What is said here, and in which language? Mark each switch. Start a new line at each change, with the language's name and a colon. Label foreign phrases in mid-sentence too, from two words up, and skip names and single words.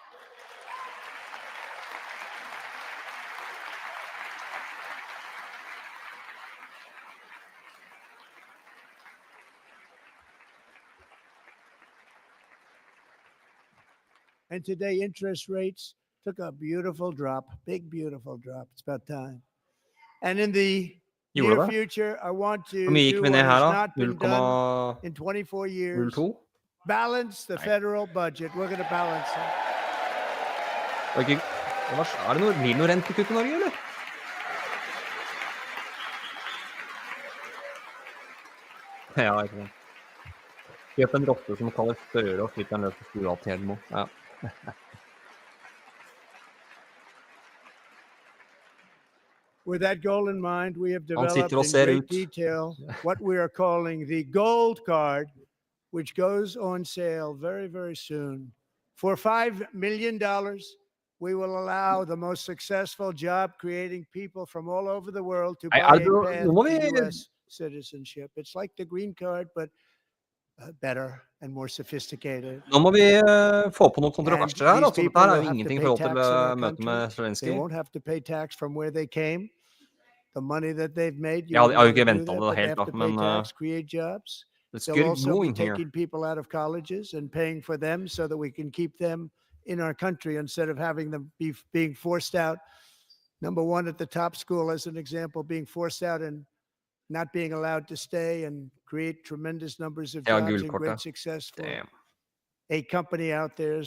English: And today, interest rates took a beautiful drop, big, beautiful drop. It's about time. And in the near future, I want to do what has not been done in 24 years. Balance the federal budget. We're going to balance it.
Norwegian: Blir det noe rentekutt I Norge, eller? Ja, ikke sant. Kjøp en rotte som kaller Støre og slipp den løs på stua til Helmo. Ja.
English: With that goal in mind, we have developed in great detail what we are calling the gold card, which goes on sale very, very soon. For $5 million, we will allow the most successful job-creating people from all over the world to buy a path to U.S. citizenship. It's like the green card, but better and more sophisticated.
Norwegian: Nå må vi få på noen kontroverser her, altså dette her jo ingenting I forhold til møtet med Zelensky.
English: They won't have to pay tax from where they came. The money that they've made.
Norwegian: Ja, jeg har jo ikke ventet det helt da, men
English: create jobs. it's They'll good also going be here. taking people out of colleges and paying for them so that we can keep them in our country instead of having them being forced out. Number one at the top school, as an example, being forced out and not being allowed to stay and create tremendous numbers of jobs and great success for a company out there.